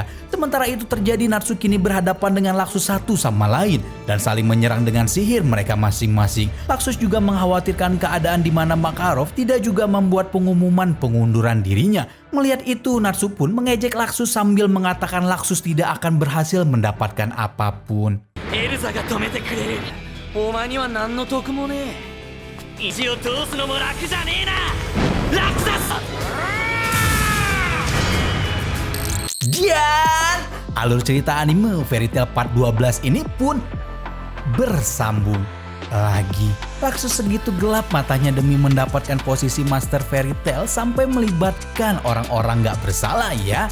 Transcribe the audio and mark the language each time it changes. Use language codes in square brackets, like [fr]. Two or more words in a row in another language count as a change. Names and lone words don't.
[id] Sementara itu terjadi, Natsu kini berhadapan dengan Laksus satu sama lain dan saling menyerang dengan sihir mereka masing-masing. Laksus juga mengkhawatirkan keadaan di mana Makarov tidak juga membuat pengumuman pengunduran dirinya. Melihat itu, Natsu pun mengejek Laksus sambil mengatakan Laksus tidak akan berhasil mendapatkan apapun. [ja] Erza が止めてくれる。お前には何の得もねえ。意地を通すのも楽じゃねえな。ラクサス。 [id] Dan alur cerita anime Fairy Tail Part 12 ini pun bersambung lagi. Laksus segitu gelap matanya demi mendapatkan posisi Master Fairy Tail sampai melibatkan orang-orang gak bersalah ya.